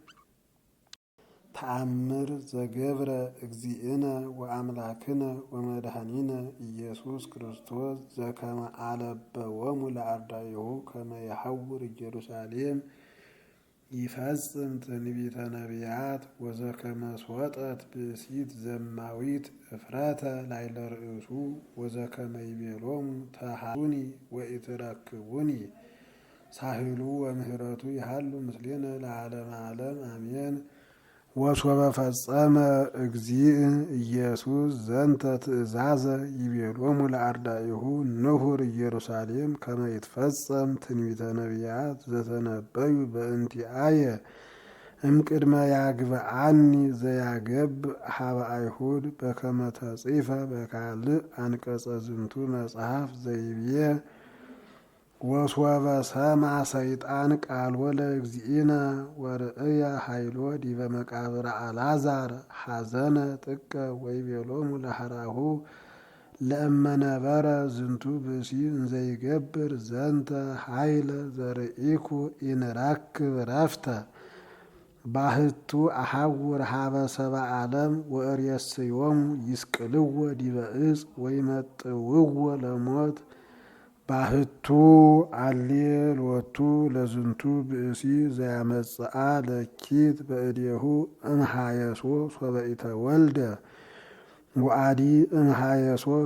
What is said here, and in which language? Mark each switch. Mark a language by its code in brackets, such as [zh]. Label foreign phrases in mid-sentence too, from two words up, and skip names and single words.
[gez] ተአምር ዘገብረ እግዚእነ ወአምላክነ ወመድኃኒነ ኢየሱስ ክርስቶስ ዘከመ አለበዎሙ ለአርዳኢሁ ከመ ይሐውር ኢየሩሳሌም ይፈጽም ትንቢተ ነቢያት ወዘከመ ሶጠት ብእሲት ዘማዊት እፍረተ ላዕለ ርእሱ ወዘከመ ይቤሎሙ ተሃዱኒ ወኢትረክቡኒ ሳህሉ ወምህረቱ ይሃሉ ምስሌነ ለዓለመ ዓለም አሜን። ወሶበ ፈጸመ እግዚእ ኢየሱስ ዘንተ ትእዛዘ ይቤሎሙ ለአርዳኢሁ ንሁር ኢየሩሳሌም ከመ ይትፈጸም ትንቢተ ነቢያት ዘተነበዩ በእንቲአየ እምቅድመ ያግብአኒ ዘያገብእ ሀበ አይሁድ በከመ ተጽሕፈ በካልእ አንቀጸ ዝንቱ መጽሐፍ ዘይቤ ወሶበ ሰምዐ ሰይጣን ቃልዎ ለእግዚእነ ወርእየ ኃይሎ ዲበ መቃብረ አልዓዛር ሐዘነ ጥቀ ወይቤሎሙ ለሐራሁ ለእመ ነበረ ዝንቱ ብእሲ እንዘይገብር ዘንተ ኃይለ ዘርኢኩ ኢንረክብ ረፍተ ባህቱ አሐውር ሀበ ሰብአ ዓለም ወእሬስዮሙ ይስቅልዎ ዲበ ዕፅ ወይመጥውዎ ለሞት ባህቱ አሌሎቱ ለዝንቱ ብእሲ ዘያመጽአ ለኪት በእዴሁ እምሃየሶ ሶበ ኢተወልደ ወአዲ እምሃየሶ